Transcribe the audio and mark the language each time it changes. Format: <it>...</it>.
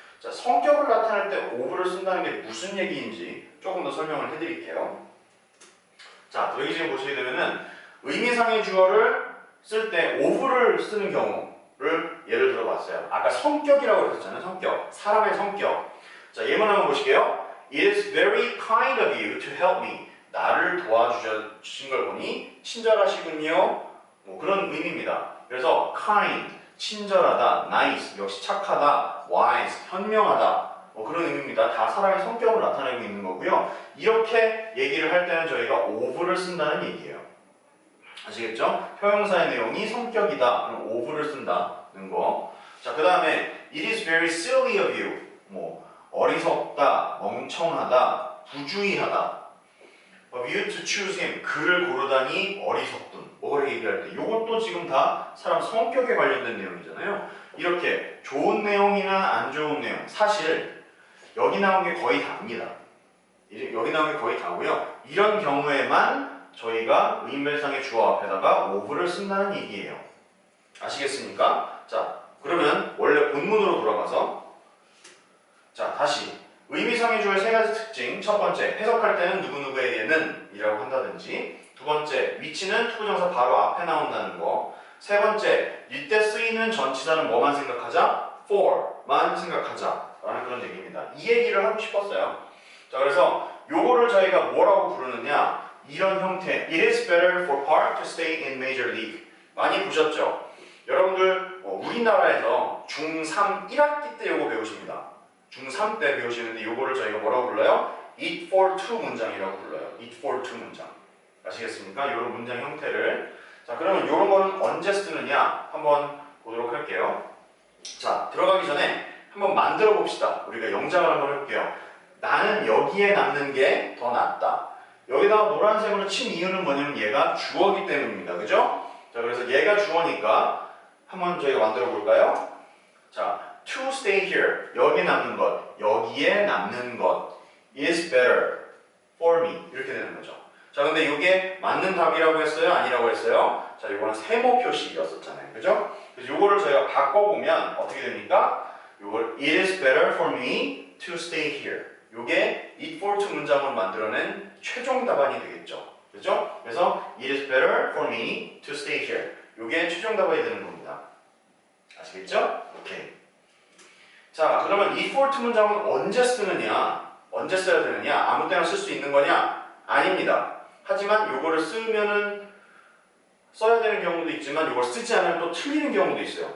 <ko>자, 성격을 나타낼 때 of를 쓴다는 게 무슨 얘기인지 조금 더 설명을 해드릴게요. 자, 여기 지금 보시게 되면은 의미상의 주어를 쓸 때 of를 쓰는 경우를 예를 들어 봤어요. 아까 성격이라고 했었잖아요. 성격. 사람의 성격. 자, 예문 한번 보실게요.</ko> <en>It is very kind of you to help me.</en> <ko>나를 도와주신 걸 보니 친절하시군요. 뭐 그런 의미입니다. 그래서 kind, 친절하다, nice, 역시 착하다, wise, 현명하다. 뭐 그런 의미입니다. 다 사람의 성격을 나타내고 있는 거고요. 이렇게 얘기를 할 때는 저희가 of를 쓴다는 얘기예요. 아시겠죠? 형용사의 내용이 성격이다. 그럼 of를 쓴다는 거. 자, 그 다음에</ko> <en>it is very silly of you.</en> <ko>뭐 어리석다, 멍청하다, 부주의하다.</ko> <en>of you to choose him.</en> <ko>그를 고르다니 어리석군. 뭐를 얘기할 때 이것도 지금 다 사람 성격에 관련된 내용이잖아요. 이렇게 좋은 내용이나 안 좋은 내용. 사실 여기 나온 게 거의 다입니다. 여기 나온 게 거의 다고요. 이런 경우에만 저희가 의미상의 주어 앞에다가 of를 쓴다는 얘기예요. 아시겠습니까? 자, 그러면 원래 본문으로 돌아가서 자, 다시 의미상의 주어의 세 가지 특징. 첫 번째, 해석할 때는 누구누구에게는 이라고 한다든지. 두 번째, 위치는 투부정사 바로 앞에 나온다는 거. 세 번째, 이때 쓰이는 전치사는 뭐만 생각하자? for만 생각하자 라는 그런 얘기입니다. 이 얘기를 하고 싶었어요. 자, 그래서 요거를 저희가 뭐라고 부르느냐, 이런 형태.</ko> <en>It is better for Park to stay in Major League.</en> <ko>많이 보셨죠? 여러분들 우리나라에서 중3 1학기 때 요거 배우십니다. 중3 때 배우시는데 요거를 저희가 뭐라고 불러요? It for two 문장이라고 불러요. It for two 문장. 아시겠습니까? 요런 문장 형태를. 자, 그러면 요런 거는 언제 쓰느냐 한번 보도록 할게요. 자, 들어가기 전에 한번 만들어 봅시다. 우리가 영작을 한번 해볼게요. 나는 여기에 남는 게 더 낫다. 여기다가 노란색으로 친 이유는 뭐냐면 얘가 주어기 때문입니다. 그죠? 자, 그래서 얘가 주어니까 한번 저희가 만들어 볼까요? 자,</ko> <en>to stay here.</en> <ko>여기에 남는 것. 여기에 남는 것</ko> <en>is better for me.</en> <ko>이렇게 되는 거죠. 자, 근데 이게 맞는 답이라고 했어요? 아니라고 했어요? 자, 이거는 세모 표시였었잖아요. 그죠? 그래서 이거를 저희가 바꿔보면 어떻게 됩니까? 이걸</ko> <en>it is better for me to stay here.</en> <ko>이게 it for two 문장을 만들어낸 최종 답안이 되겠죠. 그죠? 그래서</ko> <en>it is better for me to stay here.</en> <ko>이게 최종 답안이 되는 겁니다. 아시겠죠? 오케이. 자, 그러면 it for two 문장은 언제 쓰느냐? 언제 써야 되느냐? 아무 때나 쓸 수 있는 거냐? 아닙니다. 하지만 요거를 쓰면은 써야 되는 경우도 있지만 요걸 쓰지 않으면 또 틀리는 경우도 있어요.</ko>